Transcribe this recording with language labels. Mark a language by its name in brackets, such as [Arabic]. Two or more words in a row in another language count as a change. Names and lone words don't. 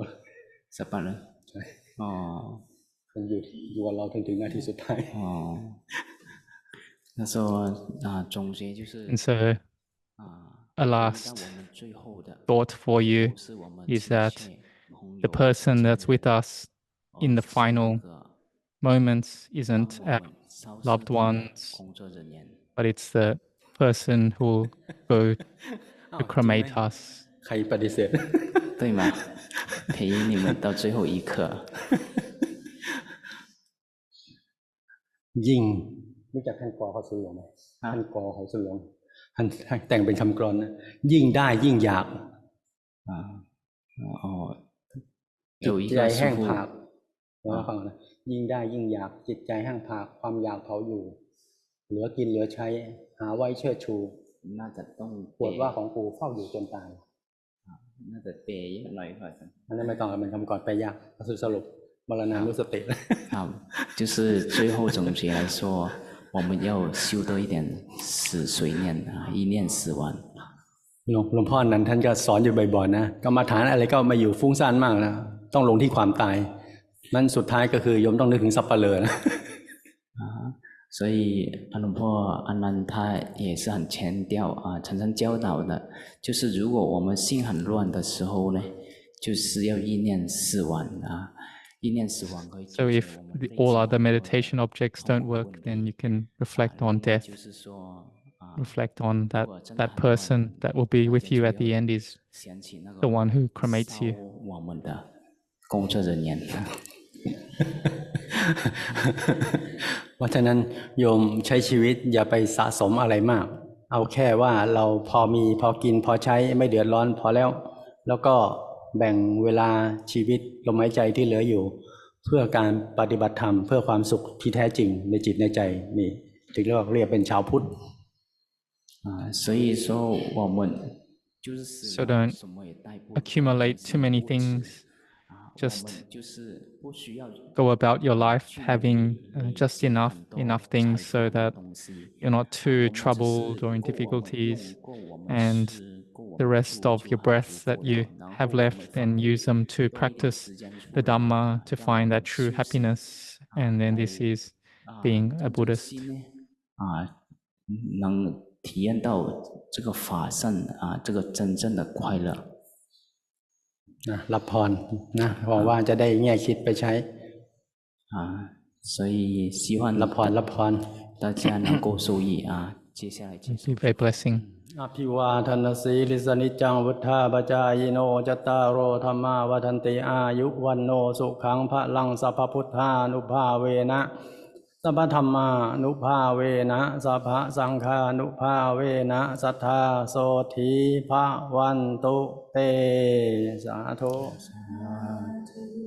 [Thai] สัปเหร่อ ใช่คนอยู่กับเราถึงนาทีสุดท้าย [Chinese] 那时候总结就是 [English] And so a last thought for you is that the person that's with us in the final moments isn't our loved ones, but it's the person who will go to cremate us. [Thai] ใครปฏิเสธ [Chinese] 对吗？陪你们到最后一刻。 [Thai] ยิ่งรู้จักท่านกอเขาสุหลวงไหมท่านกอเขาสุหลวงท่านแต่งเป็นคำกลอนนะยิ่งได้ยิ่งอยากจิตใจแห้งผากนะฟังนะยิ่งได้ยิ่งอยากจิตใจแห้งผากความอยากเผาอยู่เหลือกินเหลือใช้หาไว้เชิดชู น่าจะต้อง ปวดว่าของกูเฝ้าอยู่จนตาย น่าจะเปย์เยอะหน่อยก่อน อันนั้นไม่ต้องเป็นคำกลอนไปยากสรุปมรณานุสติ [Chinese] 好就是最后总结来说我们要修多一点死随念一念死亡 [Thai] หลวงพ่อนั้นท่านก็สอนอยู่บ่อยๆนะกรรมฐานอะไรก็มาอยู่ฟุ้งซ่านมากนะต้องลงที่ความตายนั่นสุดท้ายก็คือโยมต้องนึกถึงสัปเหร่อนะ [Chinese] 所以龙婆阿南他也是很强调常常教导的就是如果我们心很乱的时候呢就是要意念死亡意念死亡可以 [English] So if all other meditation objects don't work, then you can reflect on death. Reflect on that person that will be with you at the end is the one who cremates you. [Chinese] 我们的工作人员 [Thai] เพราะฉะนั้นโยมใช้ชีวิตอย่าไปสะสมอะไรมากเอาแค่ว่าเราพอมีพอกินพอใช้ไม่เดือดร้อนพอแล้วก็แบ่งเวลาชีวิตลมหายใจที่เหลืออยู่เพื่อการปฏิบัติธรรมเพื่อความสุขที่แท้จริงในจิตในใจนี่ถึงเรียกเป็นชาวพุทธ [Chinese] 所以说我们就是 [English] So don't accumulate too many things. Just go about your life having just enough things so that you're not too troubled or in difficulties, and the rest of your breaths that you have left, then use them to practice the Dhamma to find that true happiness. And then this is being a Buddhist. [Chinese] 能体验到这个法身这个真正的快乐 [Thai] รับพรนะหวังว่าจะได้แง่คิดไปใช้ [Chinese] 所以希望 [Thai] รับพร [Chinese] 大家能够受益接下来 [English] Give a blessing [Pali] อภิวาทนาสีลิสนิจังวุฒาปจายโนจตารโอธรรมาวัฏันติอายุวันโนสุขังพระลังสัพพพุทธานุภาเวนะสัพพธรรมานุภาเวนะสัพพสังฆานุภาเวนะสัทธาโสธีภวันตุเตสาธุ